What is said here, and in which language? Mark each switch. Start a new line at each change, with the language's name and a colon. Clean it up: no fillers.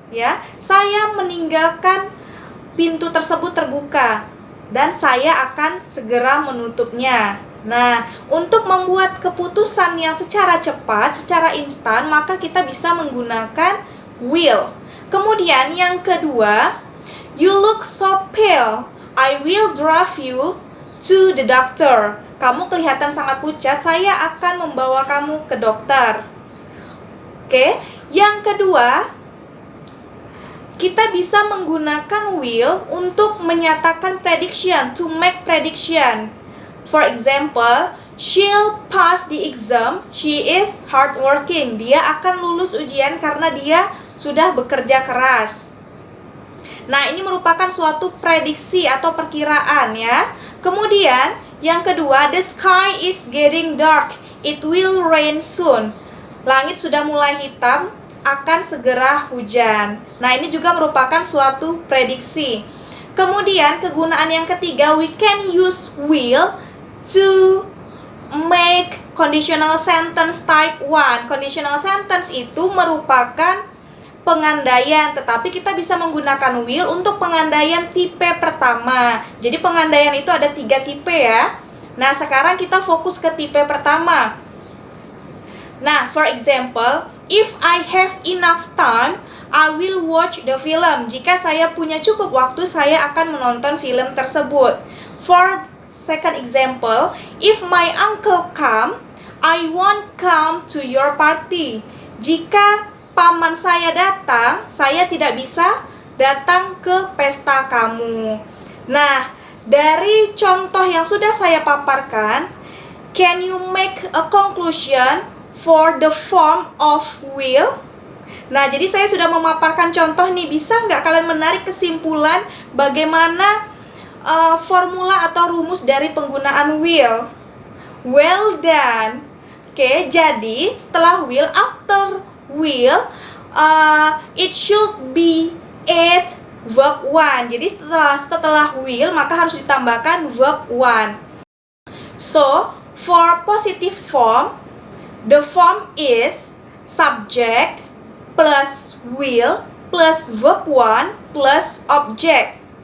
Indonesian: Ya, saya meninggalkan pintu tersebut terbuka dan saya akan segera menutupnya. Nah, untuk membuat keputusan yang secara cepat, secara instan, maka kita bisa menggunakan will. Kemudian yang kedua,
English: you look so pale. I will drive you to the doctor.
Indonesian: Kamu kelihatan sangat pucat, saya akan membawa kamu ke dokter. Oke, yang kedua, kita bisa menggunakan will untuk menyatakan prediction,
English: to make prediction. For example, she'll pass the exam, she is hardworking.
Indonesian: Dia akan lulus ujian karena dia sudah bekerja keras. Nah, ini merupakan suatu prediksi atau perkiraan ya. Kemudian, yang kedua,
English: the sky is getting dark, it will rain soon.
Indonesian: Langit sudah mulai hitam, akan segera hujan. Nah, ini juga merupakan suatu prediksi. Kemudian, kegunaan yang ketiga,
English: we can use will to make conditional sentence type 1.
Indonesian: Conditional sentence itu merupakan pengandaian, tetapi kita bisa menggunakan will untuk pengandaian tipe pertama. Jadi, pengandaian itu ada 3 tipe ya. Nah, sekarang kita fokus ke tipe pertama. Nah,
English: for example, if I have enough time, I will watch the film.
Indonesian: Jika saya punya cukup waktu, saya akan menonton film tersebut.
English: For second example, if my uncle come, I won't come to your party.
Indonesian: Jika paman saya datang, saya tidak bisa datang ke pesta kamu. Nah, dari contoh yang sudah saya paparkan,
English: can you make a conclusion for the form of will?
Indonesian: Nah, jadi saya sudah memaparkan contoh nih. Bisa nggak kalian menarik kesimpulan bagaimana formula atau rumus dari penggunaan will?
English: Well done.
Indonesian: Oke, jadi setelah will,
English: after will, it should be add verb 1.
Indonesian: Jadi setelah will, maka harus ditambahkan verb 1.
English: So, for positive form, the form is subject plus will plus verb 1 plus object.